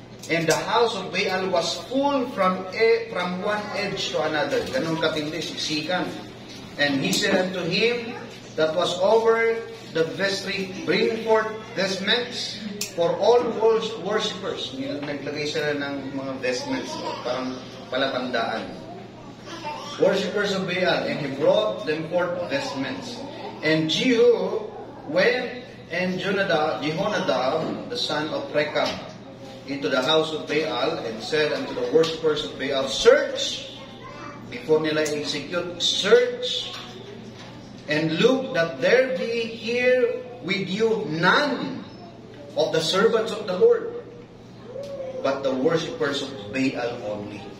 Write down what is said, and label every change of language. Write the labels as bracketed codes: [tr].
[en] And the house of Baal was full from one edge to another. [tl] Ganun katindi, siksikan. [en] And he said unto him that was over the vestry, bring forth vestments for all worshippers. [tl] Naglagay sila ng mga vestments, parang palatandaan. [en] Worshippers of Baal, and he brought them forth vestments. And Jehu went, and Jehonadab, the son of Rechab, into the house of Baal, and said unto the worshippers of Baal, search, before nila execute, search, and look that there be here with you none of the servants of the Lord, but the worshippers of Baal only.